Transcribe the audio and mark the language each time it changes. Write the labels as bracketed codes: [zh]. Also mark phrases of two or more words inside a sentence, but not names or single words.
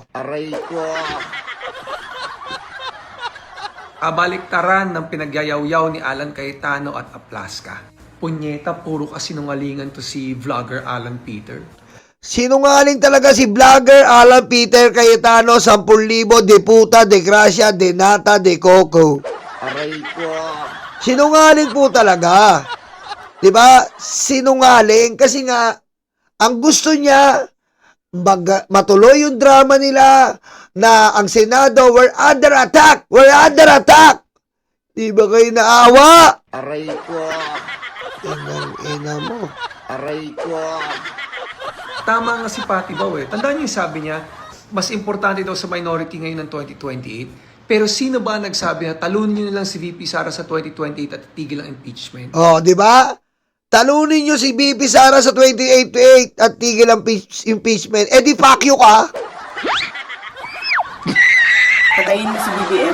[tl] Aray ko. Kabaliktaran ng pinagyayaw-yaw ni Alan Cayetano at Aplasca. Punyeta, puro kasinungalingan to si vlogger Alan Peter. sinungaling talaga si vlogger Alan Peter Cayetano, 10,000 [es] de puta, de gracia, de nata, de coco. [tl] Aray ko. Sinungaling po talaga. 'Di ba? Sinungaling kasi nga ang gusto niya matuloy yung drama nila na ang Senado [en] we're under attack. [tl] Di ba kayo naawa? Aray ko. Ina mo. Aray ko. Tama nga si Patty Bao eh. Tandaan niyo yung sabi niya, mas importante daw sa minority ngayon ng 2028. Pero sino ba nagsabi na talunin niyo na lang si VP Sara sa 2028 at tigil ang impeachment? Oh, di ba? Talunin nyo si BP Sara sa 2088 at tigil ang impeachment. Eh di [en] fuck you [tl] ka. Patayin mo si BBM.